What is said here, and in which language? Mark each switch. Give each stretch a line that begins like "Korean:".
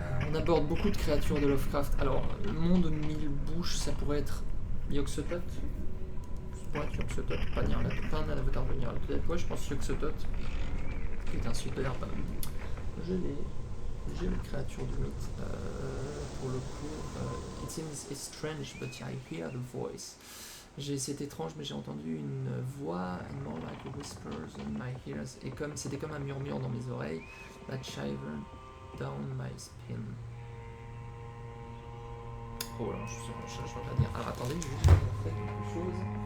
French: On aborde beaucoup de créatures de Lovecraft. Alors, le monde 1000 bouches, ça pourrait être Yog-Sothoth. Ça pourrait être Yog-Sothoth, pas un avatar de Nyarlathotep. Ouais, je pense Yog-Sothoth, qui est un superbe. J'ai les créatures du mythe. Pour le coup,
English: It's seems strange, but I hear the voice.
French: C'est étrange, mais j'ai entendu une voix,
English: and more like a whispers in my ears,
French: et c'était comme un murmure dans mes oreilles,
English: that shivered down my spine.
French: Oh là, je vais pas dire. Alors attendez, je vais juste faire quelque chose.